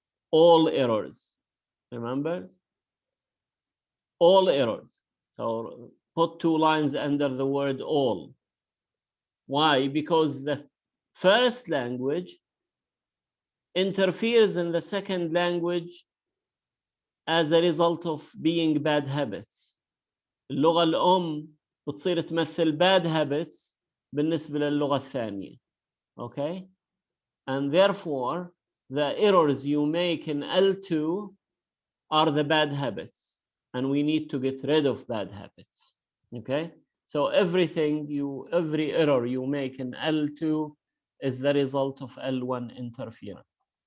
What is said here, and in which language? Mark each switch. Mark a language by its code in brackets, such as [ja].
[en] All errors, remember? All errors. So put 2 lines under the word all. Why? Because the first language interferes in the second language as a result of being bad habits. [ar] اللغة الأم بتصير تمثل [en] bad habits [ar] بالنسبة للغة الثانية. [en] Okay? And therefore, the errors you make in L2 are the bad habits. And we need to get rid of bad habits. Okay? So every error you make in L2 is the result of L1 interference.